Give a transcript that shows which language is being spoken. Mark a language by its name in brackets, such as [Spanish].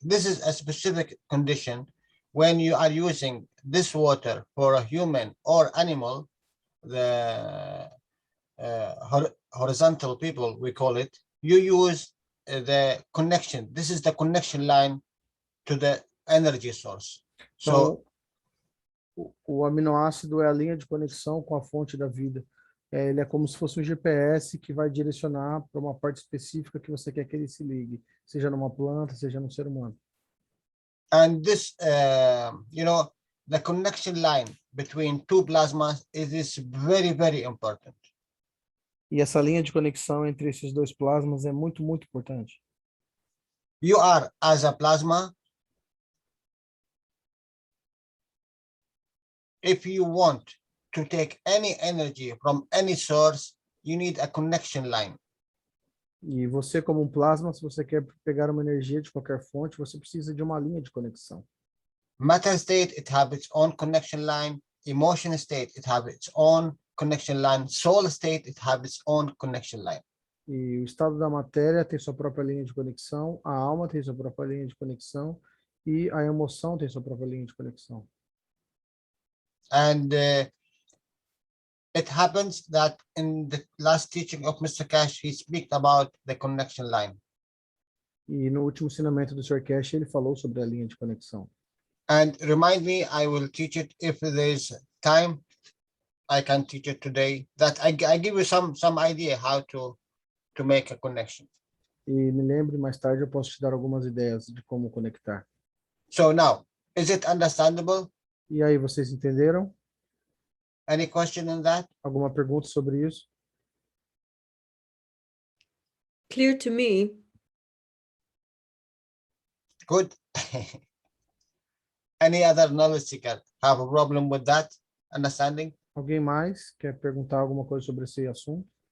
[English] This is a specific condition. When you are using this water for a human or animal, the horizontal people, we call it, you use the connection. This is the connection line to the energy source. So [Portuguese] Então, o aminoácido é a linha de conexão com a fonte da vida. Ele é como se fosse um GPS que vai direcionar para uma parte específica que você quer que ele se ligue, seja numa planta, seja num ser humano. [English] and this, the connection line between two plasmas is very, very important. [Portuguese] E essa linha de conexão entre esses dois plasmas é muito, muito importante. [English] You are, as a plasma, if you want to take any energy from any source, you need a connection line. [Portuguese] E você, como um plasma, se você quer pegar uma energia de qualquer fonte, você precisa de uma linha de conexão. [English] Matter state, it has its own connection line. Emotion state, it has its own connection line. Soul state, it has its own connection line. [Portuguese] E o estado da matéria tem sua própria linha de conexão, a alma tem sua própria linha de conexão e a emoção tem sua própria linha de conexão. [English] And it happens that in the last teaching of Mr. Cash, he speaks about the connection line. [Portuguese] E no último ensinamento do Sr. Cash, ele falou sobre a linha de conexão. [English] And remind me, I will teach it if there's time. I can teach it today. That I give you some idea how to make a connection. [Portuguese] E me lembre, mais tarde eu posso te dar algumas ideias de como conectar. [English] So now, is it understandable? [Portuguese] E aí, vocês entenderam? [English] Any question on that? [Portuguese] Alguma pergunta sobre isso? [English] Clear to me. Good. Any other knowledge seeker have a problem with that understanding? [Portuguese] Alguém mais quer perguntar alguma coisa sobre esse assunto?